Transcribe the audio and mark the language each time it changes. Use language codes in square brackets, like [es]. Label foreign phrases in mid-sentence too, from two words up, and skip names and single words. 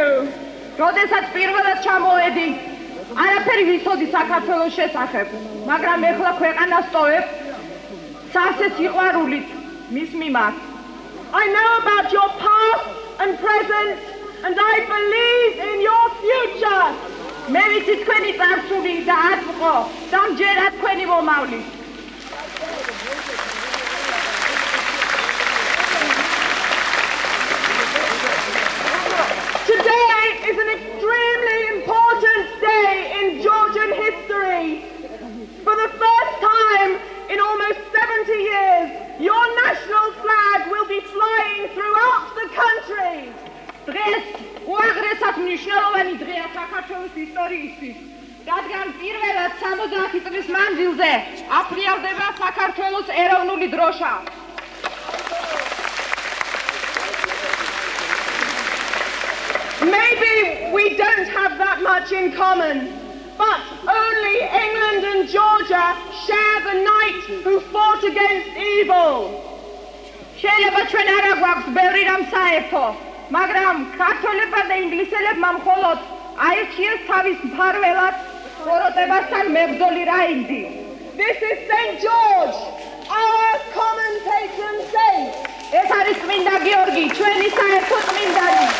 [ka] როდესაც პირველად ჩამოვედი, არაფერი ვიცოდი საქართველოს შესახებ, მაგრამ ეხლა ქვეყანას ტოვებ სასეს სიყვარულით მის მიმართ. [en] I know about your past and present, and I believe in your future. [ka] მე ვიცი თქვენი წარსული და აწმყო და მჯერა თქვენი მომავალი. [en] Today is an extremely important day in Georgian history. For the first time in almost 70 years, your national flag will be flying throughout the country. [ka] დღეს უაღრესად მნიშვნელოვანი დღეა საქართველოს ისტორიისთვის, რადგან პირველად 70 წლის მანძილზე აფრიალდება საქართველოს ეროვნული დროშა. [en] Maybe we don't have that much in common, but only England and Georgia share the knight who fought against evil. [ka] შეიძლება ჩვენ არ გვაქვს ბევრი რამ საერთო, მაგრამ ქართველებმა და ინგლისელებმა მხოლოდ აირჩიეს თავის მფარველად ხოროტებასთან მებრძოლი რაინდი. [en] This is St. George, our common patron saint. [ka] ეს არის წმინდა გიორგი, ჩვენი საერთო წმინდანი.